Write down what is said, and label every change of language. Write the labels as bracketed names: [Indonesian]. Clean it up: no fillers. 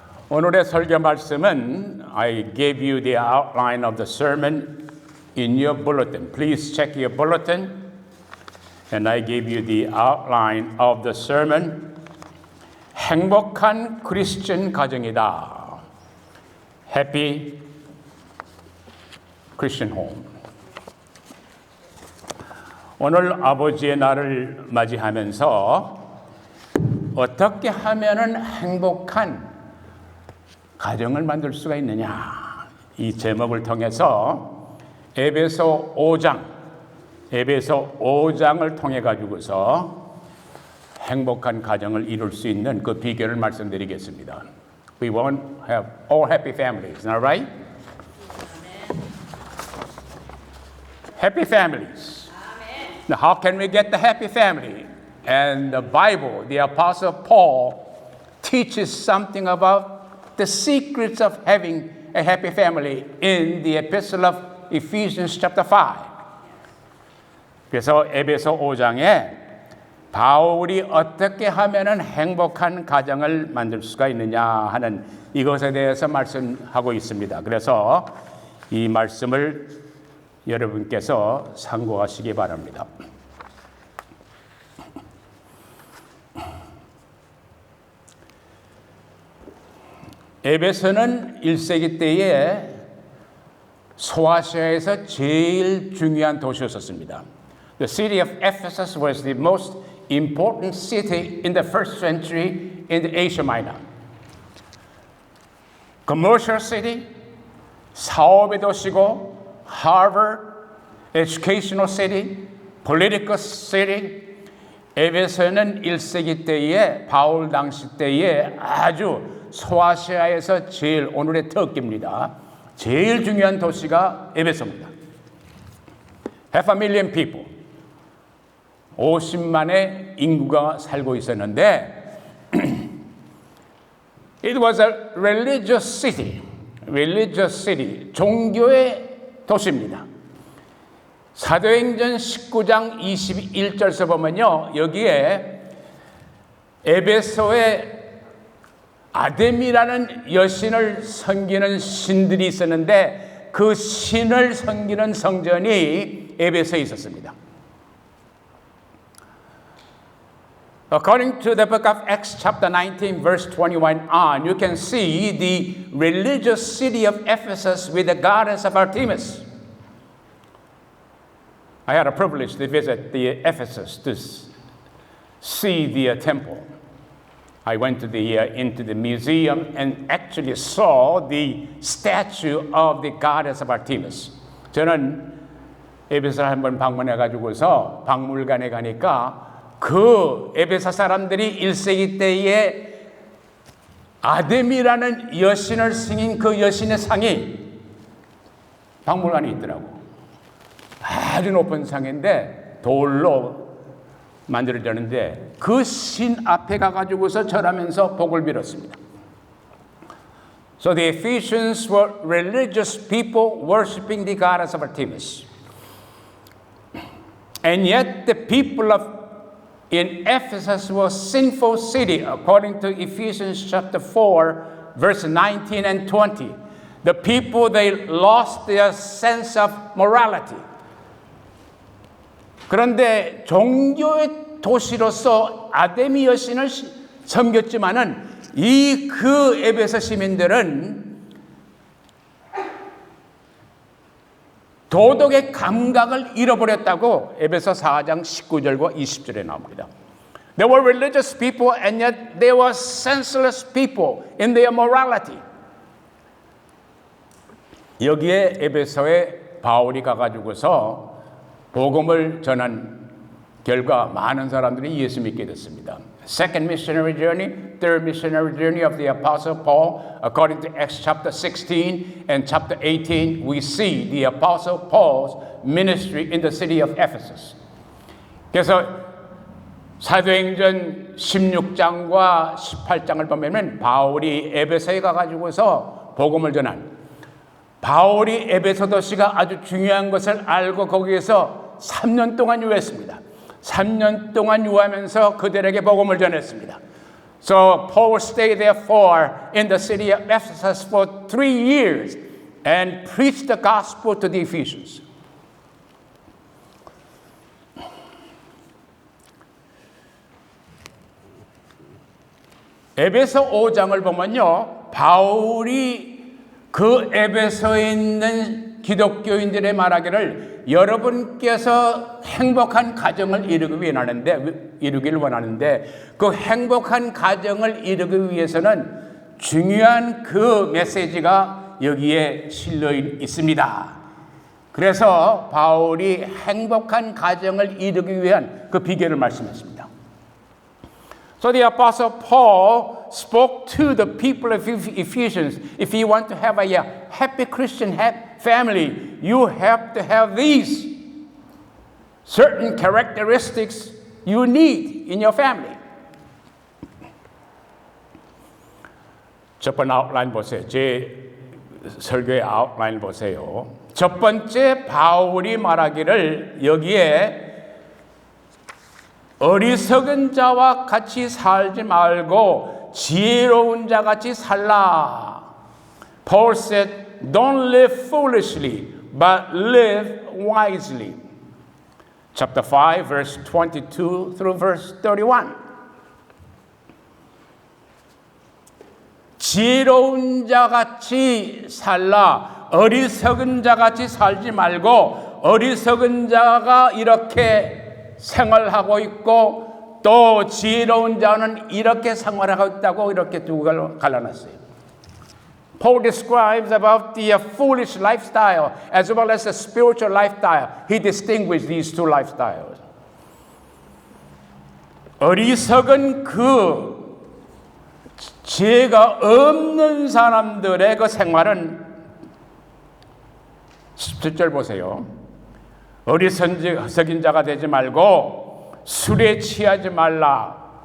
[Korean] 오늘의 설교 말씀은 [English] I gave you the outline of the sermon in your bulletin. Please check your bulletin. And I gave you the outline of the sermon. [Korean] 행복한 크리스천 가정이다. [English] Happy Christian home. [Korean] 오늘 아버지의 날을 맞이하면서 어떻게 하면은 행복한 가정을 만들 수가 있느냐, 이 제목을 통해서 에베소 5장을 통해 가지고서 행복한 가정을 이룰 수 있는 그 비결을 말씀드리겠습니다. [English] We want to have all happy families, isn't that right? Happy families. Now, how can we get the happy family? And the Bible, the Apostle Paul teaches something about the secrets of having a happy family in the Epistle of Ephesians chapter 5. [Korean] 그래서 에베소 5장에 바울이 어떻게 하면은 행복한 가정을 만들 수가 있느냐 하는 이것에 대해서 말씀하고 있습니다. 그래서 이 말씀을 여러분께서 참고하시기 바랍니다. 에베소는 1세기 때에 소아시아에서 제일 중요한 도시였었습니다. [English] The city of Ephesus was the most important city in the first century in the Asia Minor. Commercial city, [Korean] 사업의 도시고, [English] Harvard, educational city, political city. [Korean] 에베소는 1세기 때에 바울 당시 때에 아주 소아시아에서 제일 오늘의 터키입니다. 제일 중요한 도시가 에베소입니다. [English] Half a million people. [Korean] 50만의 인구가 살고 있었는데 [English] It was a religious city. [Korean] 종교의 도시입니다. 사도행전 19장 21절에서 보면요. 여기에 에베소에 아데미라는 여신을 섬기는 신들이 있었는데 그 신을 섬기는 성전이 에베소에 있었습니다. [English] According to the book of Acts chapter 19 verse 21 on, you can see the religious city of Ephesus with the goddess of Artemis. I had a privilege to visit the Ephesus to see the temple. I went to into the museum and actually saw the statue of the goddess of Artemis. [Korean] 저는 에베소를 한번 방문해 가지고서 박물관에 가니까 그 에베소 사람들이 1세기 때에 아데미라는 여신을 승인 그 여신의 상이 박물관에 있더라고. 아주 높은 상인데 돌로 만들어졌는데 그 신 앞에 가가지고서 절하면서 복을 빌었습니다. [English] So the Ephesians were religious people worshiping the goddess of Artemis. And yet the people in Ephesus was sinful city, according to Ephesians chapter 4, verse 19 and 20. The people, they lost their sense of morality. [Korean] 그런데 종교의 도시로서 아데미 여신을 섬겼지만은 그 에베소 시민들은 도덕의 감각을 잃어버렸다고 에베소 4장 19절과 20절에 나옵니다. [English] They were religious people and yet they were senseless people in their morality. [Korean] 여기에 에베소에 바울이 가가지고서 복음을 전한 결과 많은 사람들이 예수 믿게 됐습니다. [English] Second missionary journey, third missionary journey of the Apostle Paul, according to Acts chapter 16 and chapter 18, we see the Apostle Paul's ministry in the city of Ephesus. [Korean] 그래서 사도행전 16장과 18장을 보면 바울이 에베소에 가가지고서 복음을 전한, 바울이 에베소 도시가 아주 중요한 것을 알고 거기에서 3년 동안 유했습니다. 3년 동안 유하면서 그들에게 복음을 전했습니다. [English] So Paul stayed therefore in the city of Ephesus for 3 years and preached the gospel to the Ephesians. [Korean] 에베소 5장을 보면요, 바울이 그 에베소에 있는 기독교인들의 말하기를 여러분께서 행복한 가정을 이루길 원하는데 그 행복한 가정을 이루기 위해서는 중요한 그 메시지가 여기에 실려 있습니다. 그래서 바울이 행복한 가정을 이루기 위한 그 비결을 말씀했습니다. [English] So the Apostle Paul spoke to the people of Ephesians, if you want to have a happy Christian family, you have to have these certain characteristics you need in your family. [Korean] 첫 번째 아웃라인 보세요. 제 설교의 아웃라인 보세요. 첫 번째 바울이 말하기를 여기에 어리석은 자와 같이 살지 말고 지혜로운 자 같이 살라. [English] Paul said, don't live foolishly, but live wisely. Chapter 5, verse 22 through verse 31. [Korean] 지혜로운 자 같이 살라. 어리석은 자 같이 살지 말고 어리석은 자가 이렇게 생활하고 있고 또 지혜로운 자는 이렇게 생활하고 있다고 이렇게 두 가지로 갈라놨어요. [English] Paul describes about the foolish lifestyle as well as the spiritual lifestyle. He distinguished these two lifestyles. [Korean] 어리석은 그 지혜가 없는 사람들의 그 생활은 17절 보세요. 어리석은 자가 되지 말고 술에 취하지 말라.